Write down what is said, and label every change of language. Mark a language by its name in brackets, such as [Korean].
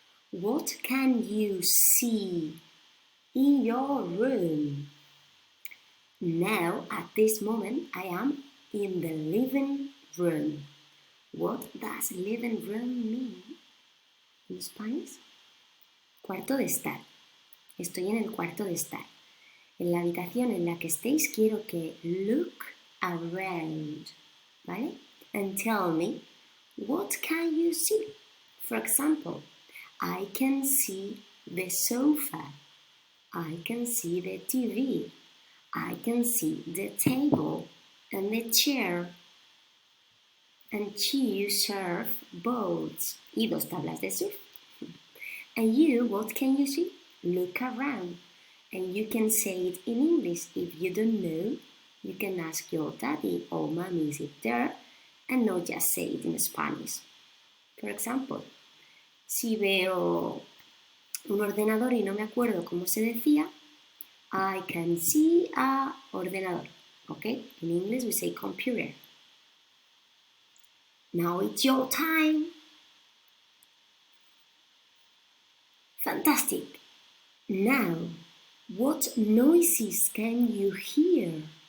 [English] What can you see in your room? Now, at this moment, I am in the living room. What does living room mean in Spanish? [Spanish] Cuarto de estar. Estoy en el cuarto de estar. En la habitación en la que estéis, quiero que [English] look around, [Spanish] ¿vale? [English] And tell me, what can you see? For example, I can see the sofa. I can see the TV. I can see the table and the chair. And two surf boats. [Spanish] Y dos tablas de surf. [English] And you, what can you see? Look around. And you can say it in English. If you don't know, you can ask your daddy or mommy, is it there? And not just say it in Spanish. For example, [Spanish] si veo un ordenador y no me acuerdo cómo se decía, [English] I can see a ordenador. Okay? In English we say computer. Now it's your time. Fantastic. Now, what noises can you hear?